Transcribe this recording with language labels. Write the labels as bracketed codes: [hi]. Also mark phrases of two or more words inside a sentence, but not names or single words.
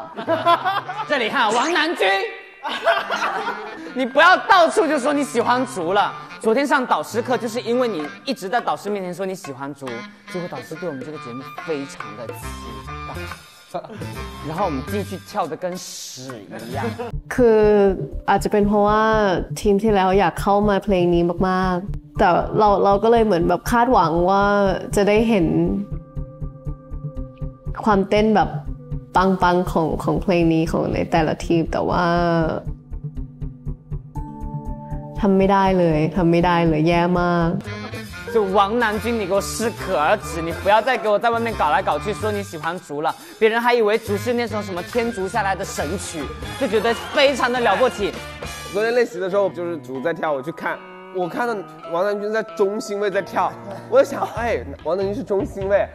[zh] 这里看王南军，你不要到处就说你喜欢竹了。昨天上导师课，就是因为你一直在导师面前说你喜欢竹，结果导师对我们这个节目非常的期待，然后我们进去跳得跟屎一样。 [th] คืออาจจะเป็นเพราะว่าทีมที่แล้วอยากเข้ามาเพลงนี้มากๆแต่เราก็เลยเหมือนแบบคาดหวังว่าจะได้เห็นความเต้นแบบปังๆของเพลงนี้ของในแต่ละทีมแต่ว่าทำไม่ได้เลยแย่มาก。 [zh] 就王南军，你给我适可而止，你不要再给我在外面搞来搞去，说你喜欢竹了，别人还以为竹是那种什么天竺下来的神曲，就觉得非常的了不起。昨天练习的时候，就是竹在跳，我去看，我看到王南军在中心位在跳，我就想，哎，王南军是中心位。